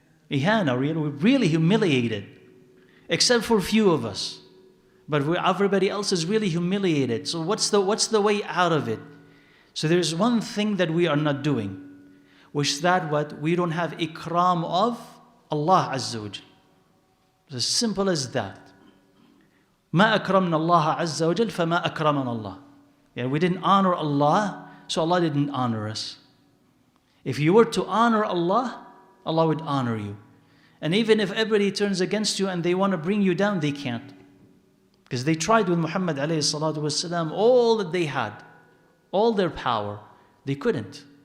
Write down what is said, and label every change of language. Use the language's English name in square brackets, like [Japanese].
[English] Ihana, we're really humiliated, except for a few of us. But everybody else is really humiliated. So what's the way out of it? So there's one thing that we are not doing, which is that what? We don't have ikram of Allah Azza wa Jal. It's as simple as that. [Arabic] ما أكرمنا الله عز وجل فما أكرمنا الله. [English] Yeah, we didn't honor Allah, so Allah didn't honor us. If you were to honor Allah, Allah would honor you. And even if everybody turns against you and they want to bring you down, they can't. Because they tried with Muhammad alayhi salatu wasalam, all that they had, all their power, they couldn't.